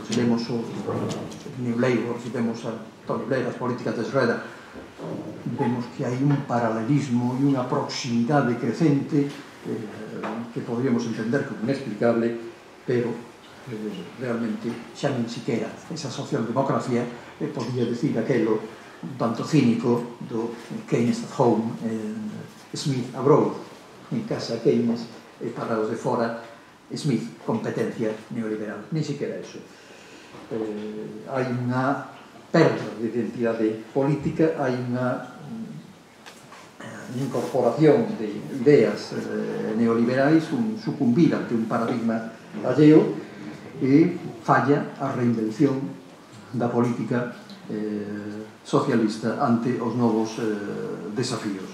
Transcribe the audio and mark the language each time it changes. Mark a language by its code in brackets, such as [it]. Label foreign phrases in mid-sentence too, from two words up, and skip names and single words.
[gl] Se vemos o New Labour, se vemos a Tony Blair, as políticas de Schroeder, vemos que hai un paralelismo e unha proximidade crecente que podríamos entender como inexplicable, pero realmente xa nin siquiera esa socialdemocracia podía decir aquelo un tanto cínico do [en] Keynes at home, Smith abroad, [gl] en casa Keynes e para os de fora Smith, competencia neoliberal, nin siquiera eso. Hai unha perda de identidade política, hai unha incorporación de ideas neoliberais, un sucumbir ante un paradigma alleo e falla a reinvención da política socialista ante os novos desafíos.